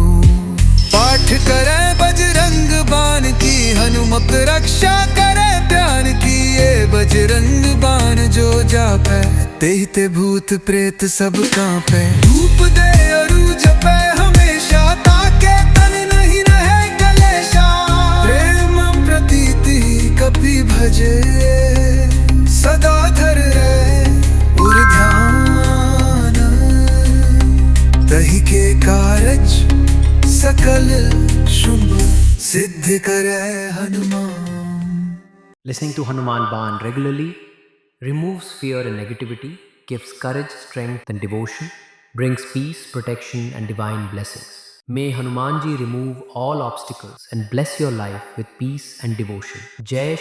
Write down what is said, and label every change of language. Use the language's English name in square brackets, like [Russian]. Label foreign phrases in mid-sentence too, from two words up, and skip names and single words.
[Awadhi] पाठ करे बजरंग बाण की, हनुमत रक्षा करे प्यान की। ये बजरंग बाण जो जापै, तेहिते भूत प्रेत सब कांपे। धूप दे अरु जपै हमेशा, ताके तन नहीं रहे कलेशा। प्रेम प्रतीति कपि भजे, सदा धर रहे उर ध्यान। तहि के कारज सकल शुभ, सिद्ध करे हनुमान। [English] Listening to Hanuman Baan regularly removes fear and negativity, gives courage, strength, and devotion, brings peace, protection, and divine blessings. May Hanumanji remove all obstacles and bless your life with peace and devotion.